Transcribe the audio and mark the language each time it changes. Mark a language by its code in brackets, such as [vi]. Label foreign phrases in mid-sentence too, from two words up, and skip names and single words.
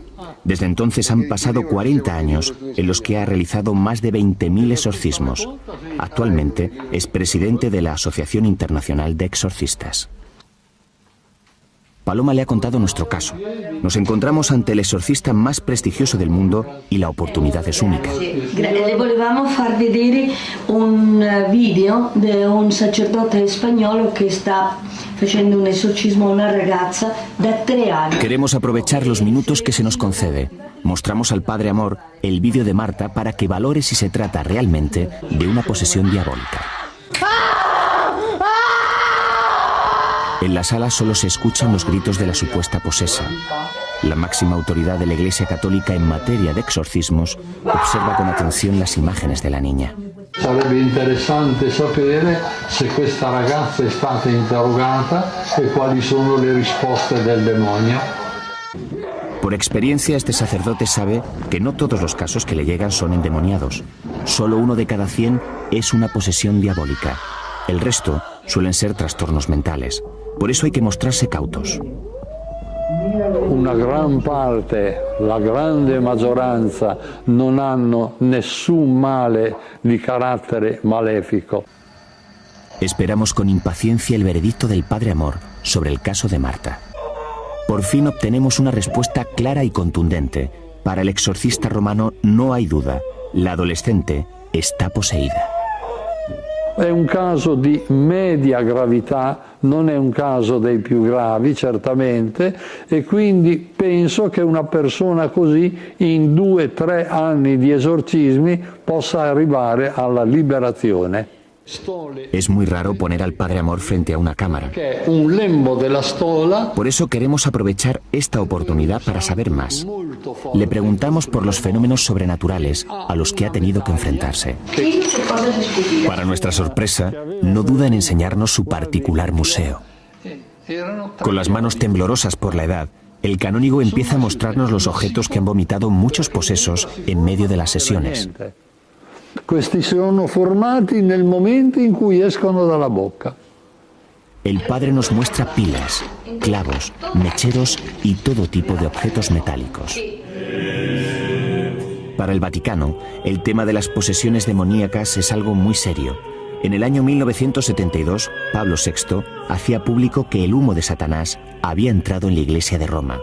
[es] Desde entonces han pasado 40 años en los que ha realizado más de 20.000 exorcismos. Actualmente es presidente de la Asociación Internacional de Exorcistas. Paloma le ha contado nuestro caso. Nos encontramos ante el exorcista más prestigioso del mundo y la oportunidad es única. [it] Le volevamo far vedere un video [es] de un sacerdote español que está [it] facendo un esorcismo a una ragazza [es] de 3 años. Queremos aprovechar los minutos que se nos concede. Mostramos al Padre Amor el vídeo de Marta para que valore si se trata realmente de una posesión diabólica. En la sala solo se escuchan los gritos de la supuesta posesa. La máxima autoridad de la Iglesia Católica en materia de exorcismos observa con atención las imágenes de la niña. [it] Sarebbe interessante sapere se questa ragazza è stata interrogata e quali sono le risposte del demonio. [es] Por experiencia, este sacerdote sabe que no todos los casos que le llegan son endemoniados. Solo 1 de cada 100 es una posesión diabólica. El resto suelen ser trastornos mentales. Por eso hay que mostrarse cautos. [it] Una gran parte, la grande maggioranza, non hanno nessun male di carattere malefico. [es] Esperamos con impaciencia el veredicto del Padre Amor sobre el caso de Marta. Por fin obtenemos una respuesta clara y contundente. Para el exorcista romano no hay duda. La adolescente está poseída. [it] È un caso di media gravità, non è un caso dei più gravi certamente, e quindi penso che una persona così in 2-3 anni di esorcismi possa arrivare alla liberazione. [es] Es muy raro poner al Padre Amor frente a una cámara. [it] Un lembo della stola. [es] Por eso queremos aprovechar esta oportunidad para saber más. Le preguntamos por los fenómenos sobrenaturales a los que ha tenido que enfrentarse. Para nuestra sorpresa, no duda en enseñarnos su particular museo. Con las manos temblorosas por la edad, el canónigo empieza a mostrarnos los objetos que han vomitado muchos posesos en medio de las sesiones. [it] Questi sono formati nel momento in cui escono dalla bocca. [es] El padre nos muestra pilas, clavos, mecheros y todo tipo de objetos metálicos. Para el Vaticano, el tema de las posesiones demoníacas es algo muy serio. En el año 1972, Pablo VI hacía público que el humo de Satanás había entrado en la Iglesia de Roma.